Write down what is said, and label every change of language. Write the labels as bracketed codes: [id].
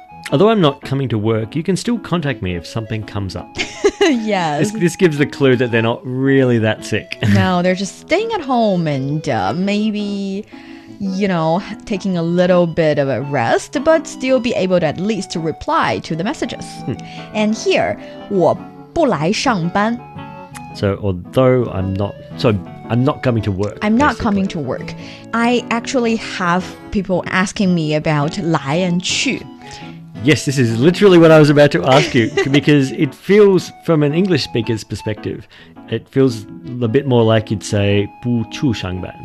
[en] Although I'm not coming to work, you can still contact me if something comes up. Yes. This gives the clue that they're not really that sick. No, they're just staying at home and maybe, you know, taking a little bit of a rest, but still be able to at least to reply to the messages. And here, [zh] 我不来上班. [en] So although I'm not coming to work. I'm not coming to work. I actually have people asking me about 来 and 去. Yes, this is literally what I was about to ask you, because it feels, from an English speaker's perspective, it feels a bit more like you'd say [zh] 不去上班.